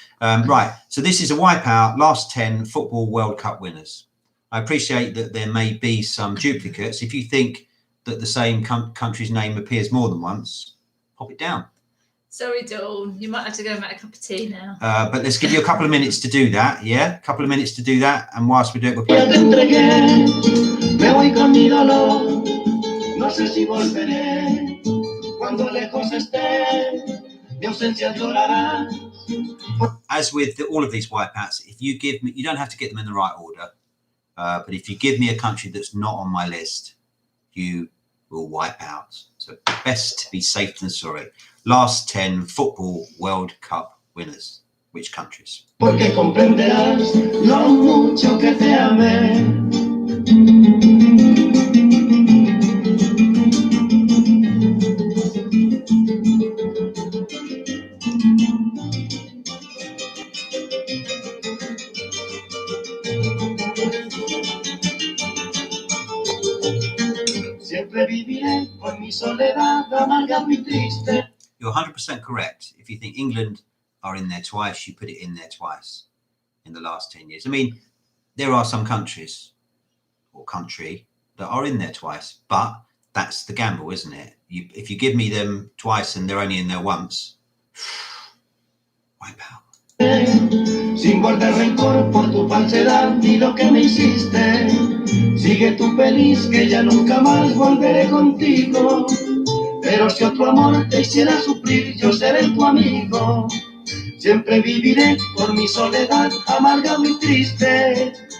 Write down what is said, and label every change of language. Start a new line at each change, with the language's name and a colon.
English: Right, so this is a wipeout, last 10 Football World Cup winners. I appreciate that there may be some duplicates. If you think that the same country's name appears more than once, pop it down. Sorry, Dawn, you might have to go and make a cup of tea now. But let's give you a couple of minutes to do that, yeah? A couple of minutes to do that, and whilst we do it, we'll
Spanish: Ya
English: play.
Spanish: te entregué, me voy con mi dolor. No sé si volveré cuando lejos esté. Mi ausencia llorará.
English: As with all of these wipeouts, if you give me, you don't have to get them in the right order, but if you give me a country that's not on my list, you will wipe out. So best to be safe than sorry. Last 10 Football World Cup winners. Which countries?
Spanish: Porque comprenderás lo mucho que te amé. Siempre viviré con mi soledad amarga y triste.
English: You're 100% correct. If you think England are in there twice, you put it in there twice in the last 10 years. I mean, there are some countries or country that are in there twice, but That's the gamble, isn't it? If you give me them twice and they're only in there once, wipe out.
Spanish: Sin guardar rencor por tu falsedad ni lo que me hiciste. Sigue tú feliz que ya nunca más volveré contigo. Pero si otro amor te hiciera sufrir, yo seré tu amigo. Siempre viviré por mi soledad, amarga y triste.